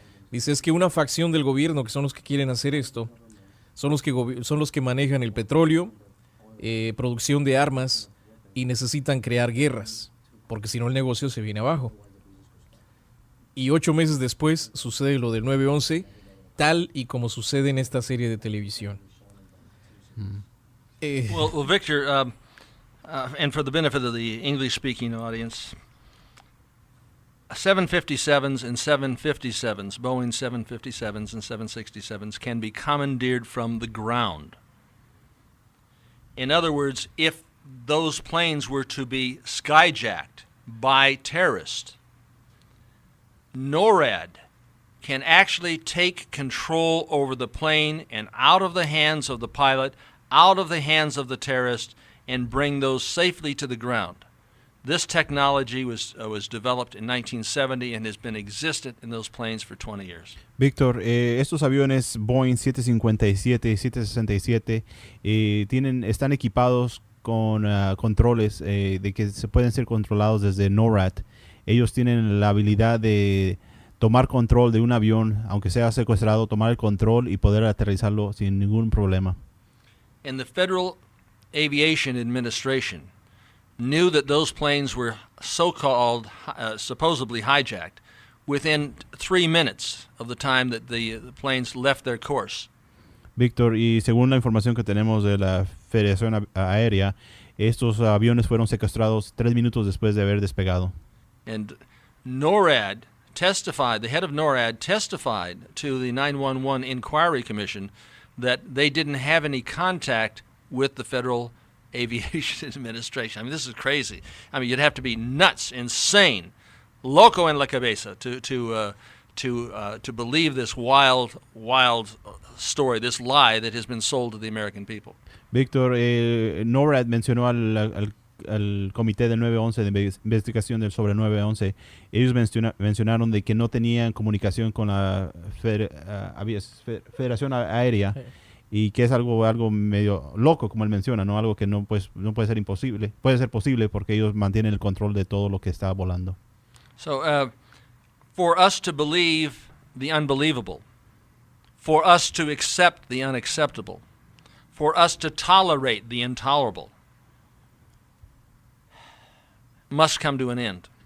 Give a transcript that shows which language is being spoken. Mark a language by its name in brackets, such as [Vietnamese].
[Spanish] Dice, es que una facción del gobierno, que son los que quieren hacer esto, son los que manejan el petróleo, producción de armas, y necesitan crear guerras, porque si no el negocio se viene abajo. Y 8 meses después sucede lo del 9/11, tal y como sucede en esta serie de televisión. [English] Well, Victor, and for the benefit of the English-speaking audience, 757s and 757s, Boeing 757s and 767s, can be commandeered from the ground. In other words, if those planes were to be skyjacked by terrorists, NORAD can actually take control over the plane and out of the hands of the pilot, out of the hands of the terrorist, and bring those safely to the ground. This technology was developed in 1970 and has been existent in those planes for 20 years. [Spanish] Víctor, estos aviones Boeing 757 y 767 están equipados con controles de que se pueden ser controlados desde NORAD. Ellos tienen la habilidad de tomar control de un avión, aunque sea secuestrado, tomar el control y poder aterrizarlo sin ningún problema. [English] And the Federal Aviation Administration knew that those planes were so-called, supposedly hijacked, within 3 minutes of the time that the planes left their course. [Spanish] Víctor, y según la información que tenemos de la Federación Aérea, estos aviones fueron secuestrados 3 minutos después de haber despegado. [English] And NORAD testified, the head of NORAD testified to the 911 Inquiry Commission that they didn't have any contact with the Federal Aviation Administration. I mean, this is crazy. I mean, you'd have to be nuts, insane, [Spanish] loco en la cabeza [English] to believe this wild story, this lie that has been sold to the American people. [Spanish] Víctor, NORAD mencionó al comité del 911 de investigación sobre el 911. Ellos mencionaron de que no tenían comunicación con la Federación Aérea y que es algo medio loco, como él menciona, no algo que no puede ser imposible, puede ser posible porque ellos mantienen el control de todo lo que está volando. [English] So, for us to believe the unbelievable, for us to accept the unacceptable, for us to tolerate the intolerable, must come to an end.